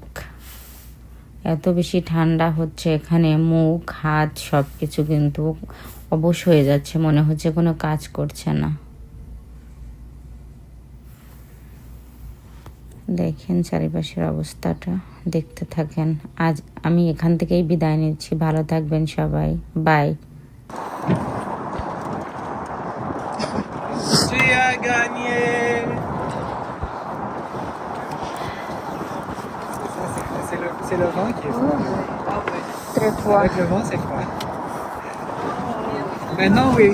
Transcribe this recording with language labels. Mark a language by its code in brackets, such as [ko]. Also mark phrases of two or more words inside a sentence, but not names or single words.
[bn] এত বেশি ঠান্ডা হচ্ছে এখানে, মুখ হাত সব কিছু কিন্তু অবশ হয়ে যাচ্ছে, মনে হচ্ছে কোনো কাজ করছে না। দেখেন চারিপাশের অবস্থাটা, দেখতে থাকেন। আজ আমি এখান থেকেই বিদায় নিচ্ছি। ভালো থাকবেন সবাই, বাই। [fr] C'est le vent qui est froid. Très froid. Avec le vent, c'est froid. Maintenant, oui.